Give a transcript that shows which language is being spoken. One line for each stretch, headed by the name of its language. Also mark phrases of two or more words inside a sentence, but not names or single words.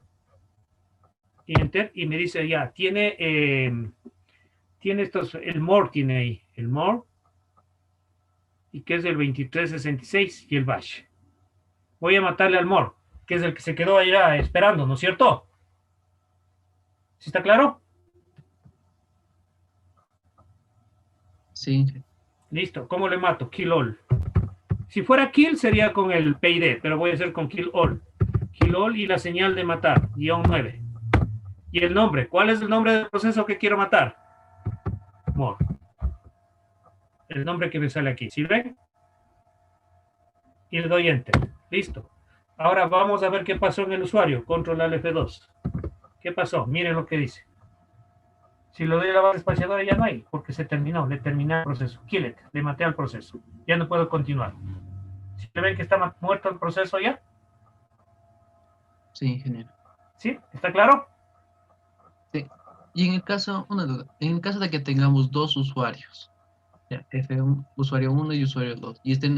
Spanish: Y enter, y me dice ya, tiene estos, el more tiene ahí, el more, y que es el 2366 y el bash. Voy a matarle al more, que es el que se quedó allá esperando, ¿no es cierto? ¿Sí está claro? Sí, Listo, ¿cómo le mato? Kill all. Si fuera kill sería con el PID, pero voy a hacer con kill all. Kill all y la señal de matar, -9. Y el nombre, ¿cuál es el nombre del proceso que quiero matar? More. El nombre que me sale aquí, ¿sí ven? Y le doy enter. Listo. Ahora vamos a ver qué pasó en el usuario. Control al F2. ¿Qué pasó? Miren lo que dice. Si lo doy a la barra espaciadora ya no hay, porque se terminó, le terminé el proceso.
English: Kill it,
Spanish: le maté al proceso. Ya no puedo continuar. ¿Sí ven que está muerto el proceso ya? sí, ingeniero. ¿Sí? ¿Está claro? Sí. Y en el caso, una duda, en el caso de que tengamos dos usuarios, ya, F1, usuario 1 y usuario 2, y estén,